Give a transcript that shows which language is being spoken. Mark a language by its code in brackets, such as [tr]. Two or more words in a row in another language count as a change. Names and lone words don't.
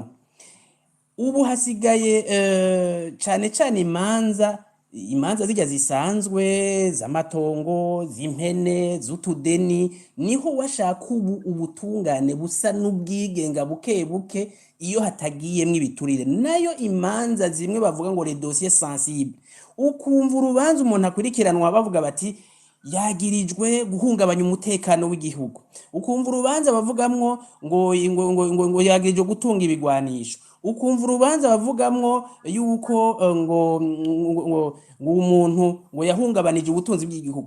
[rn] Ubu hasigaye cane cane imanza zijya zisanzwe z'amatongo z'impene z'utudeni niho washaka ubutungane busa n'ubwigenga buke iyo hatagiyemwo ibiturire nayo imanza zimwe bavuga ngo [fr] les dossiers sensibles [rn] ukumva urubanza umuntu akurikiranwa bavuga bati yagirijwe guhungabanya umutekano w'igihugu, ukumva urubanza bavugamwo ngo yagirijwe gutunga ibigwanisho, ukumva urubanza bavugamwo yuko ngo umuntu ngo yahungabanije ubutunzi bw'igihugu.